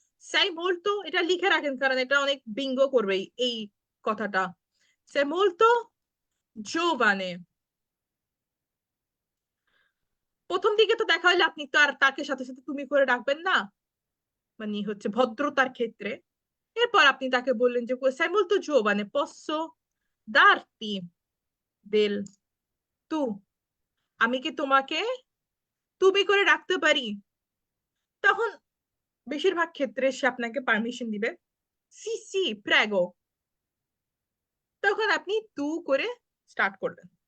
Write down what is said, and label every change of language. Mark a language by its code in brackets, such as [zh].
[it] sei molto [bn] এটা লিখে রাখেন, কারণ এটা অনেক বিঙ্গ করবে এই কথাটা। [it] sei molto giovane, [bn] প্রথম দিকে তো দেখা হলে আপনি তো আর তাকে সাথে সাথে তুমি করে ডাকবেন না, মানে হচ্ছে ভদ্রতার ক্ষেত্রে। এরপর আপনি তাকে বললেন যে [it] sei molto giovane, posso darti del tu? [bn] আমি কি তোমাকে তুমি করে ডাকতে পারি? তখন বেশিরভাগ ক্ষেত্রে সে আপনাকে পারমিশন দিবে, সি সি প্রেগো। তখন আপনি তু করে স্টার্ট করবেন।